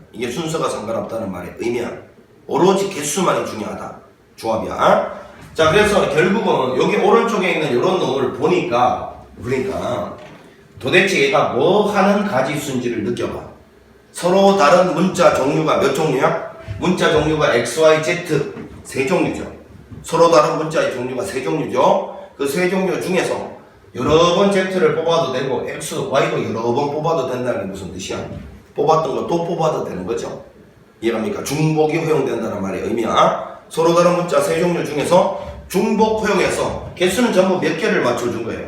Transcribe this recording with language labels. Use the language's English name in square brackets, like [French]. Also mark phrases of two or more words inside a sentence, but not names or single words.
[Korean] 이게 순서가 상관없다는 말의 의미야. 오로지 개수만이 중요하다. 조합이야. 자, 그래서 결국은 여기 오른쪽에 있는 이런 놈을 보니까 도대체 얘가 뭐 하는 가지수인지를 느껴봐. 서로 다른 문자 종류가 몇 종류야? 문자 종류가 x, y, z 세 종류죠. 서로 다른 문자의 종류가 세 종류죠. 그 세 종류 중에서 여러 번 z를 뽑아도 되고 x, y도 여러 번 뽑아도 된다는 게 무슨 뜻이야? 뽑았던 거 또 뽑아도 되는 거죠. 이해갑니까? 중복이 허용된다는 말의 의미야. 서로 다른 문자 세 종류 중에서 중복 허용해서 개수는 전부 몇 개를 맞춰준 거예요?